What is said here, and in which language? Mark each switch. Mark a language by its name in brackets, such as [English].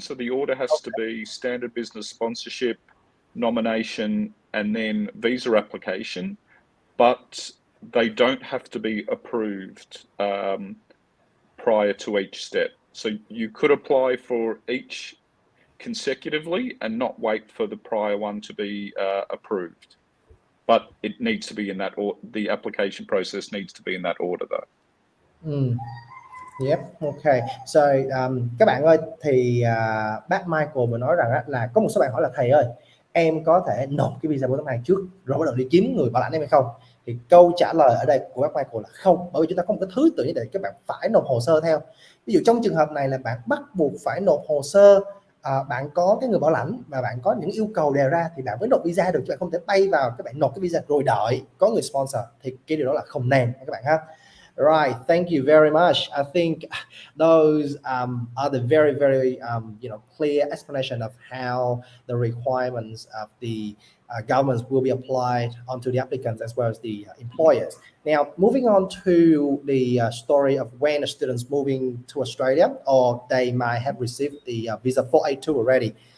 [English] So the order has to be standard business sponsorship, nomination, and then visa application, but they don't have to be approved prior to each step. So you could apply for each consecutively and not wait for the prior one to be approved, but it needs to be in that order. The application process needs to be in that order though. Yep, okay. [Vietnamese] So các bạn ơi, thì bác Michael vừa nói rằng là có một số bạn hỏi là thầy ơi, em có thể nộp cái visa 482 trước rồi bắt đầu đi kiếm người bảo lãnh em hay không? Thì câu trả lời ở đây của bác Michael là không, bởi vì chúng ta có một cái thứ tự để các bạn phải nộp hồ sơ theo. Ví dụ trong trường hợp này là bạn bắt buộc phải nộp hồ sơ, bạn có cái người bảo lãnh và bạn có những yêu cầu đề ra thì bạn mới nộp visa được, chứ bạn không thể bay vào các bạn nộp cái visa rồi đợi có người sponsor, thì cái điều đó là không nên các bạn ha. [English] Right, thank you very much. I think those are the very, very clear explanation of how the requirements of the governments will be applied onto the applicants as well as the employers. Now, moving on to the story of when a student's moving to Australia, or they might have received the visa 482 already.